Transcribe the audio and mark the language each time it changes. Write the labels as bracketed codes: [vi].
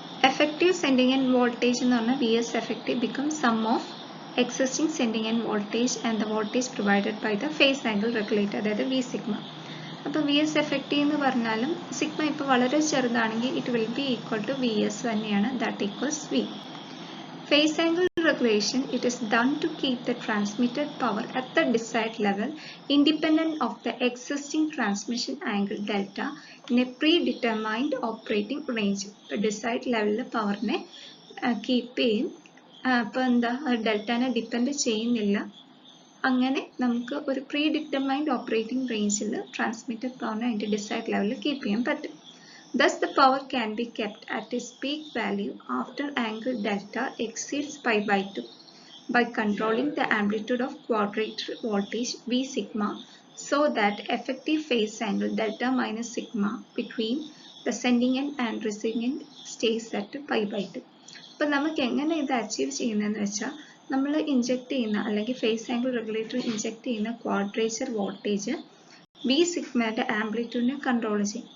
[en] effective sending and voltage [ml] എന്ന് പറഞ്ഞാൽ [en] V S effective become sum of existing sending end voltage and the voltage provided by the phase angle regulator, [ml] അതായത് [en] V sigma. [ml] അപ്പോൾ V S effective എന്ന് പറഞ്ഞാലും sigma ഇപ്പോൾ വളരെ ചെറുതാണെങ്കിൽ [en] it will be equal to V S [ml] തന്നെയാണ്, that equals V. [en] Phase angle regulation, it is done to keep the transmitted power at the desired level independent of the existing transmission angle delta in a predetermined operating range. [ml] ഇപ്പോൾ desired level പവറിനെ keep ചെയ്യും. അപ്പോൾ എന്താ, ഡെൽറ്റാനെ depend ചെയ്യുന്നില്ല. അങ്ങനെ നമുക്ക് ഒരു pre determined operating റേഞ്ചിൽ ട്രാൻസ്മിറ്റഡ് പവറിനെ അതിൻ്റെ ഡിസൈഡ് ലെവലിൽ കീപ്പ് ചെയ്യാൻ പറ്റും. [en] Thus the power can be kept at its peak value after angle delta exceeds π/2. by controlling the amplitude of quadrature voltage V sigma so that effective phase angle delta minus sigma between the sending end and receiving end stays at pi by 2. [ml] അപ്പോൾ നമുക്ക് എങ്ങനെ ഇത് achieve ചെയ്യുന്നതെന്ന് വെച്ചാൽ നമ്മൾ inject ചെയ്യുന്ന അല്ലെങ്കിൽ phase angle regulator inject ചെയ്യുന്ന ക്വാഡ്രേച്ചർ വോൾട്ടേജ് വി സിഗ്മയുടെ ആംപ്ലിറ്റ്യൂഡിനെ കൺട്രോൾ ചെയ്യും.